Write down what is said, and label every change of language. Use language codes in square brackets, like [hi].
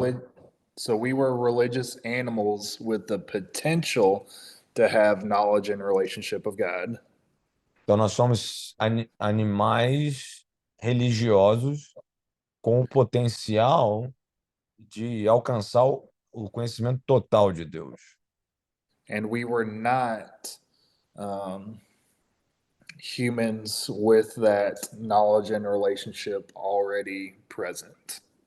[en] relig- so we were religious animals with the potential to have knowledge and relationship of God. [pt] Então, nós somos animais religiosos com o potencial de alcançar o conhecimento total de Deus. [en] And we were not um, humans with that knowledge and relationship already present.